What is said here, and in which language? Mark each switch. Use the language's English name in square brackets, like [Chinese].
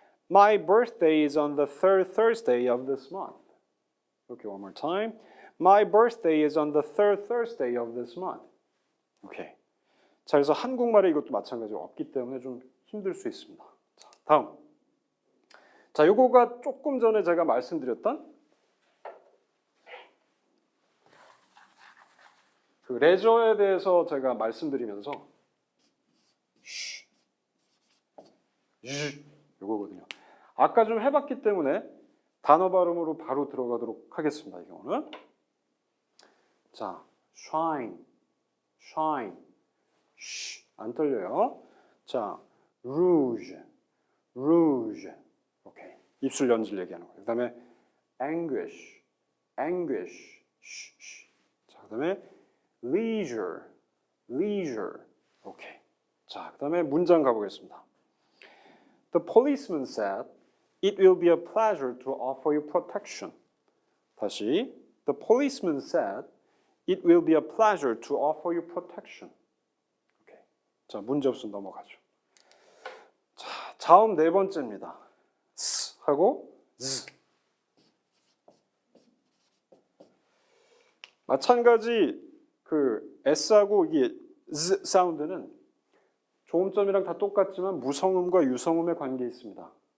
[English] My birthday is on the third Thursday of this month. Okay, one more time. My birthday is on the third Thursday of this month. [Korean] 오케이. 자, 그래서 한국말에 이것도 마찬가지로 없기 때문에 좀 힘들 수 있습니다. 자, 다음. 자, 요거가 조금 전에 제가 말씀드렸던 그 레저에 대해서 제가 말씀드리면서 요거거든요. 아까 좀 해봤기 때문에 단어 발음으로 바로 들어가도록 하겠습니다. 이 경우는 자, shine, shine, 안 떨려요. 자, rouge, rouge. 오케이. 입술 연질 얘기하는 거예요. 그다음에 anguish, anguish. 자, 그다음에 leisure, leisure. 오케이. 자, 그다음에 문장 가보겠습니다. [English] The policeman said, "It will be a pleasure to offer you protection." [Korean] 다시. [English] The policeman said, "It will be a pleasure to offer you protection." [Korean] 오케이. 자, 문제 없으면 넘어가죠. 자, 자음 네 번째입니다. 스 하고 즈. 마찬가지 그 s하고 이게 z 사운드는 조음점이랑 다 똑같지만 무성음과 유성음의 관계에 있습니다.